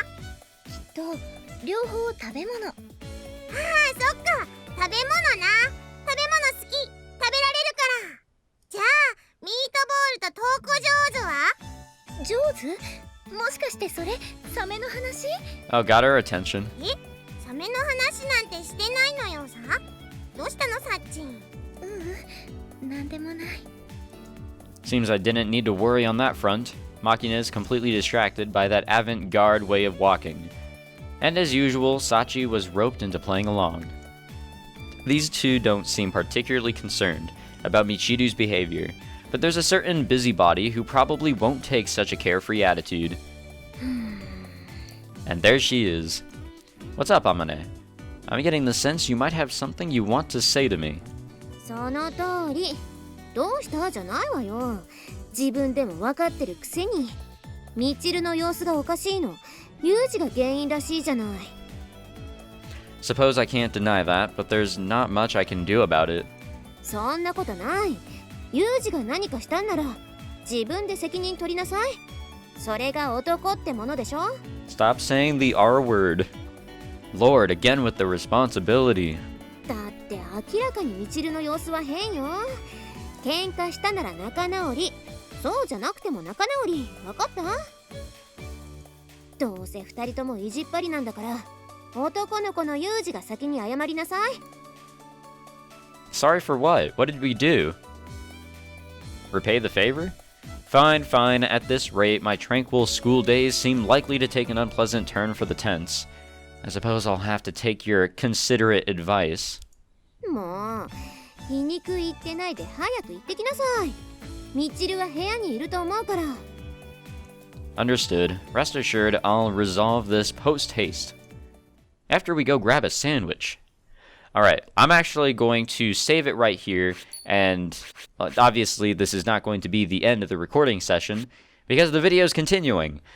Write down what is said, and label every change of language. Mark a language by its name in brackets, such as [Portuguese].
[Japanese] きっと両方食べ物。ああ、そっか、食べ物な。食べ物好き、食べられるから。じゃあミートボールとトーク上手は？上手？もしかしてそれサメの話？ [English] Oh, got her attention. [Japanese] サメの話なんてしてないのよさ。どうしたのサッチン？なんでもない。 [English] Seems I didn't need to worry on that front. Makina is completely distracted by that avant-garde way of walking. And as usual, Sachi was roped into playing along. These two don't seem particularly concerned about Michiru's behavior, but there's a certain busybody who probably won't take such a carefree attitude. And there she is. What's up, Amane? I'm getting the sense you might have something you want to say to me. [Japanese] その通り。どうしたじゃないわよ。自分でも分かってるくせに。みちるの様子がおかしいの。ユージが原因らしいじゃない。 [English] Suppose I can't deny that, but there's not much I can do about it. [Japanese] そんなことない。ユージが何かしたんなら自分で責任取りなさい。それが男ってものでしょ。 [English] Stop saying the R word. Lord, again with the responsibility. [Japanese] だって明らかにみちるの様子は変よ。喧嘩したなら仲直り。そうじゃなくても仲直り。分かった？どうせ二人とも意地っ張りなんだから男の子のユージが先に謝りなさい。 [English] Sorry for what? What did we do? Repay the favor? Fine, fine. At this rate, my tranquil school days seem likely to take an unpleasant turn for the tense. I suppose I'll have to take your considerate advice. [Japanese] もう皮肉言ってないで早く行ってきなさい。みちるは部屋にいると思うから。 [English] Understood. Rest assured, I'll resolve this post-haste. After we go grab a sandwich. Alright, I'm actually going to save it right here, and obviously this is not going to be the end of the recording session, because the video is continuing.